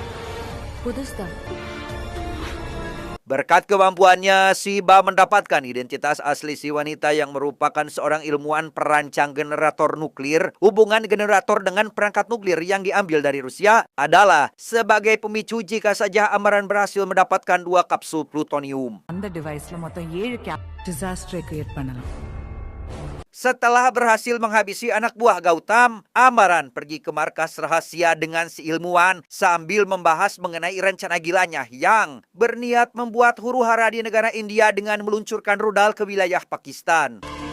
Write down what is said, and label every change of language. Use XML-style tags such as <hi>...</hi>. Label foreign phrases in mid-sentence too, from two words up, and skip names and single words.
<id>Berkat kemampuannya, Shiba mendapatkan identitas asli si wanita yang merupakan seorang ilmuwan perancang generator nuklir. Hubungan generator dengan perangkat nuklir yang diambil dari Rusia adalah sebagai pemicu jika saja Amaran berhasil mendapatkan 2 kapsul plutonium.</id> <ta>அந்த டிவைஸ்ல மொத்தம் 7 டிசாஸ்டரை கிரியேட் பண்ணலாம்.</ta> <id>Setelah berhasil menghabisi anak buah Gautam, Amaran pergi ke markas rahasia dengan si ilmuwan sambil membahas mengenai rencana gilanya yang berniat membuat huru-hara di negara India dengan meluncurkan rudal ke wilayah Pakistan.</id>